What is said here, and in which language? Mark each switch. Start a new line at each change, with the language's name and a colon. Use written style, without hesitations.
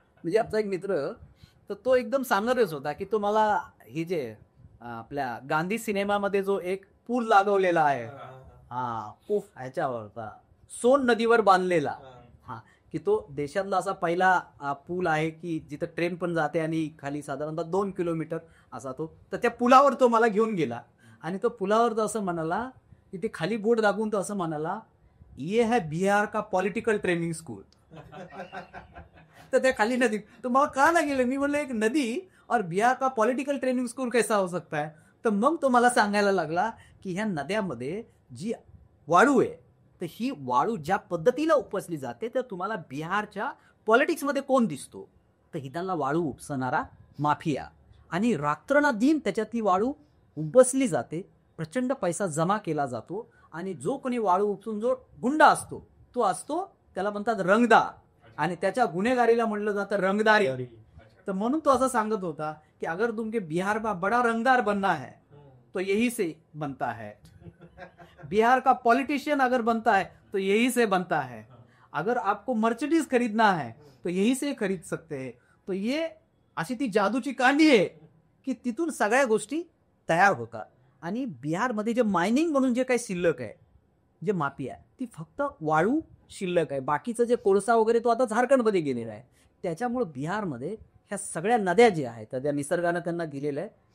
Marathi: म्हणजे आमचा एक मित्र, तर तो एकदम सांगणारच होता की तो मला हे जे आपल्या गांधी सिनेमामध्ये जो एक पूल लागवलेला आहे, ह्याच्यावरचा सोन नदीवर बांधलेला, की तो देशातला असा पहिला पूल आहे की जिथं ट्रेन पण जाते आणि खाली साधारणतः 2 किलोमीटर असा तो. तर त्या पुलावर तो मला घेऊन गेला, आणि तो पुलावर तो असं म्हणाला की ते खाली बोर्ड दाखवून तो असं म्हणाला,
Hindi: ये है बिहार का पॉलिटिकल ट्रेनिंग स्कूल.
Marathi: तर त्या खाली नदी, तो मला का ना गेलं. मी म्हणलं एक नदी
Hindi: और बिहार का पॉलिटिकल ट्रेनिंग स्कूल कैसा हो सकता है.
Marathi: तर मग तो मला सांगायला लागला की ह्या नद्यामध्ये जी वाळू आहे, तर ही वाळू ज्या पद्धतीला उपसली जाते, तर तुम्हाला बिहारच्या पॉलिटिक्समध्ये कोण दिसतो, तर हितांना वाळू उपसणारा माफिया, आणि रात्रनादिन त्याच्यात ती वाळू उपसली जाते, प्रचंड पैसा जमा केला जातो, आणि जो कोणी वाळू उपसून जो गुंडा असतो तो असतो, त्याला म्हणतात रंगदार, आणि त्याच्या गुन्हेगारीला म्हणलं जातं रंगदारी. तर म्हणून तो असं सांगत होता की
Hindi: अगर तुमके बिहार में बड़ा रंगदार बनना है तो यही से बनता है, बिहार का पॉलिटिशियन अगर बनता है तो यही से बनता है, अगर आपको मर्सिडीज खरीदना है तो यही से खरीद सकते हैं.
Marathi: तो ये अशी ती जादूची कांडी आहे की तिथून सगळ्या गोष्टी तयार होतात. आणि बिहारमध्ये जे मायनिंग म्हणून जे काही शिल्लक आहे, जे माफी आहे, ती फक्त वाळू शिल्लक आहे. बाकीचं जे कोळसा वगैरे तो आता झारखंडमध्ये गेलेला आहे. त्याच्यामुळे बिहारमध्ये ह्या सगळ्या नद्या ज्या आहेत त्या निसर्गानं त्यांना दिलेल्या आहे.